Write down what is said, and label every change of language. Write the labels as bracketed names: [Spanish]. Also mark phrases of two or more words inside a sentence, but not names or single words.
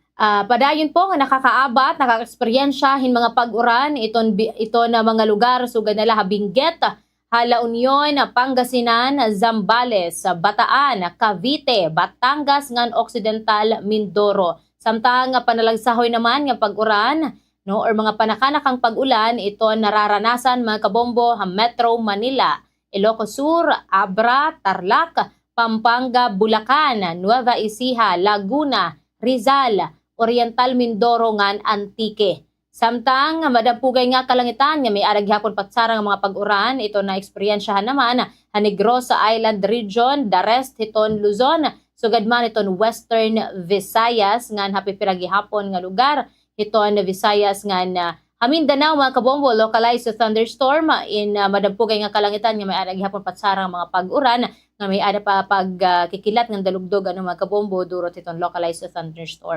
[Waray] Padayon po nga nakakaabat, nakaka-eksperyensyahin mga pag-uran ito na mga lugar sugad nila Benguet, Hala Union, Pangasinan, Zambales, Bataan, Cavite, Batangas ngan Occidental, Mindoro. Samtang panalagsahoy naman nga pag-uran no or [Filipino] mga panakanakang pag-ulan ito nararanasan [Waray] mga kabombo Metro Manila, Ilocos Sur, Abra, Tarlac, Pampanga, Bulacan, Nueva Ecija, Laguna, Rizal, Oriental Mindoro ngan Antique. Samtang madampugay nga kalangitan nga may arag hapon patsara nga mga pag-uran ito na eksperyensyahan naman Negrosa Island Region, [English] the rest [Waray] hiton Luzon, sugad man iton Western Visayas ngan hapipira gihapon nga lugar hiton Visayas ngan Mindanao mga kabombo [English] localized thunderstorm [Waray] in madampugay nga kalangitan nga may arag hapon patsara nga mga pag-uran nga may ada pa pagkikilat ng dalugdog ano mga kabombo durot itong [English] localized thunderstorm.